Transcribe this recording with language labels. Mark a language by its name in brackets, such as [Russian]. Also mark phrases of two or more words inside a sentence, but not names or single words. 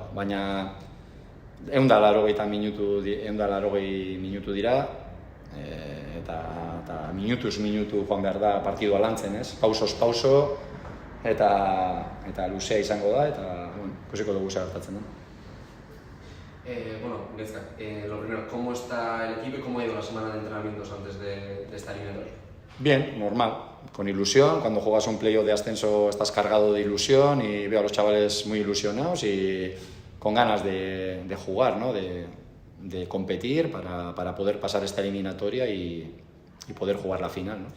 [Basque] Baina 180 minutu dira, eta minutuz minutu joan behar da partidua lantzen, ez? Pausoz pauso, eta luzea izango da, eta ikusiko dugu zer gertatzen da. Bueno, Gezka, [Spanish] lo primero, ¿cómo está el equipo y cómo ha ido la semana de entrenamientos antes de esta eliminatoria? Bien, normal, con ilusión. Cuando juegas un playoff de ascenso estás cargado de ilusión y veo a los chavales muy ilusionados y con ganas de jugar, ¿no? de competir para poder pasar esta eliminatoria y poder jugar la final, ¿no?